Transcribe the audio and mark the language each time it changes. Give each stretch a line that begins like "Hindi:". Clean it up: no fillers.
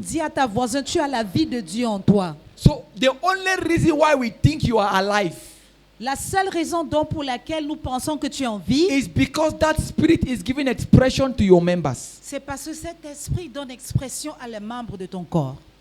French: Dis à ta voisin, tu as la vie de Dieu en toi.
English: So the only reason why we think you are alive
French: La seule raison donc pour laquelle nous pensons que tu es en vie,
English: is because that spirit is giving expression to your members.
French: c'est parce que cet esprit donne expression à les membres de ton corps.